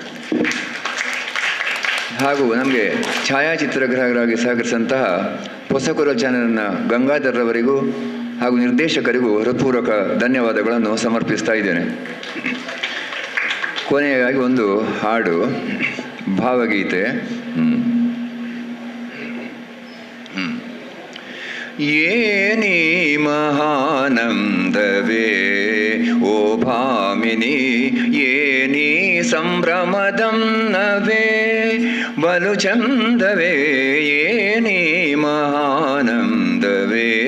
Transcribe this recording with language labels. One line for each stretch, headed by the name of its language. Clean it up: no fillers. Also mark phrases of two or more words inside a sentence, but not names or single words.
Kannada: ಹಾಗೂ ನಮಗೆ ಛಾಯಾಚಿತ್ರಗ್ರಾಹಕರಾಗಿ ಸಹಕರಿಸಿದಂತಹ ಹೊಸಕೊರಲ್ ಚಾನೆಲ್ನ ಗಂಗಾಧರ್ ಅವರಿಗೂ ಹಾಗೂ ನಿರ್ದೇಶಕರಿಗೂ ಹೃತ್ಪೂರ್ವಕ ಧನ್ಯವಾದಗಳನ್ನು ಸಮರ್ಪಿಸ್ತಾ ಇದ್ದೇನೆ. ಕೊನೆಯಾಗಿ ಒಂದು ಹಾಡು, ಭಾವಗೀತೆ. ಏನಿ ಮಹಾನಂದವೇ ಓ ಭಾಮಿನಿ, ಏನಿ ಸಂಭ್ರಮದನ್ನವೇ ಬಲು ಚಂದವೇ, ಏನಿ ಮಹಾನಂದವೇ.